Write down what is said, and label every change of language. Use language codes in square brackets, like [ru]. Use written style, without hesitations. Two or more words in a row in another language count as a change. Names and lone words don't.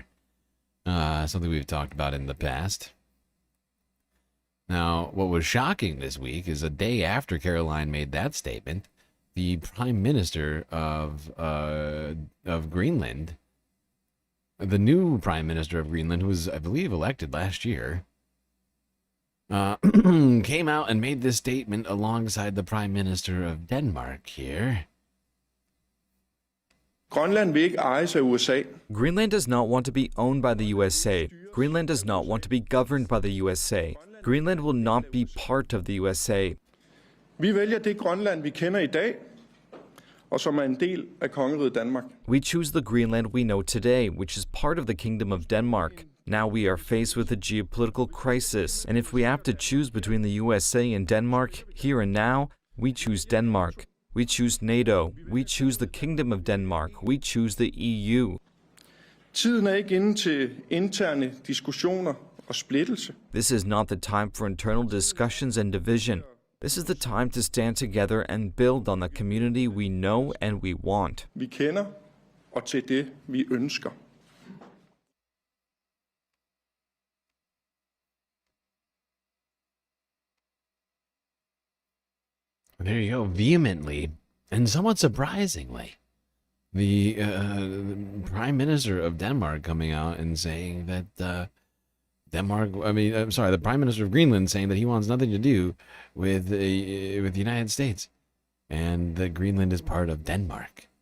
[en] Something we've talked about in the past. Now, what was shocking this week is a day after Caroline made that statement, the Prime Minister of Greenland, the new Prime Minister of Greenland, who was, I believe, elected last year, came out and made this statement alongside the Prime Minister of Denmark here. Greenland does not want to be owned by the USA. Greenland does not want to be governed by the USA. Greenland will not be part of the USA. [da] og som en del af kongeriget Danmark. [en] We choose the Greenland we know today, which is part of the Kingdom of Denmark. Now we are faced with a geopolitical crisis, and if we have to choose between the USA and Denmark, here and now, we choose Denmark. We choose NATO. We choose the Kingdom of Denmark. We choose the EU. [da] Tiden er ikke inde til interne diskussioner og splittelse. [en] This is not the time for internal discussions and division. This is the time to stand together and build on the community we know and we want. [da] Vi kender, og til det, vi ønsker. [en] There you go, vehemently and somewhat surprisingly. The Prime Minister of Denmark coming out and saying that the Prime Minister of Greenland saying that he wants nothing to do with the United States, and that Greenland is part of Denmark.